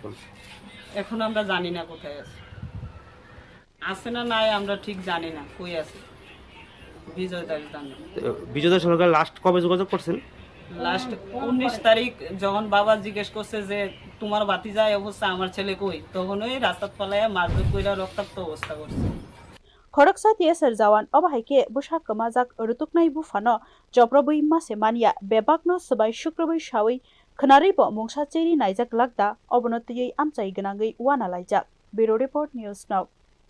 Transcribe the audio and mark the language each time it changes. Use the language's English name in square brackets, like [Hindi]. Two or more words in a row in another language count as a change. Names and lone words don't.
[Bangla] এখন আমরা জানি না কোথায় আছে আছে না নাই আমরা ঠিক জানি না কই আছে বিজয় দাস জানে বিজয় দাস সরকার লাস্ট কবে যোগাযোগ করছেন লাস্ট 19 তারিখ যখন বাবা জিজ্ঞেস করছে যে তোমার ভাতিজা এই অবস্থা আমার ছেলে কই তখন ওই রাস্তা ফলাইয়া মারধর কইরা রক্তাক্ত অবস্থা করছে [Kok Borok] খরকসা tiasar jawan obahaike busa kamajak rutuknai bufano joprobui mase mania bebakno sabai shukrabai shawi khnari bo mungsa cheri naijak lakda obonotiyei amchai ganangai wana laijak [English] bureau report news now